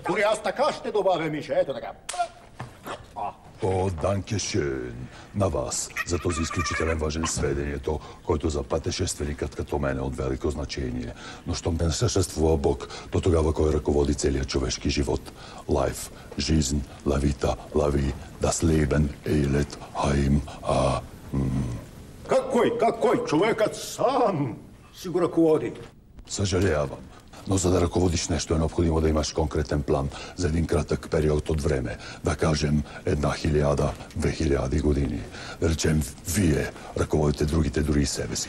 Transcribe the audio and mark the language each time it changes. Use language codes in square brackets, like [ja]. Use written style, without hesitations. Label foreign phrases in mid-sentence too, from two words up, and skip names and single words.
[bg] Дори аз така ще добавя, Миша, ето така. О, данкешön на вас за този изключителен важен сведението, който за пътешественикът като мен е от велико значение. Но щом не съществува Бог, то тогава кой ръководи целият човешки живот? [en] Life, [ru] жизнь, [it] la vita, [fr] la vie, [de] das Leben, [ru] Eilet, Heim, Какой? [bg] Човекът сам си го ръководи. Съжалявам. Но за да ръководиш нещо е необходимо да имаш конкретен план за един кратък период от време. Да кажем 1000, 2000 години. Да речем, вие ръководите другите, дори и себе си.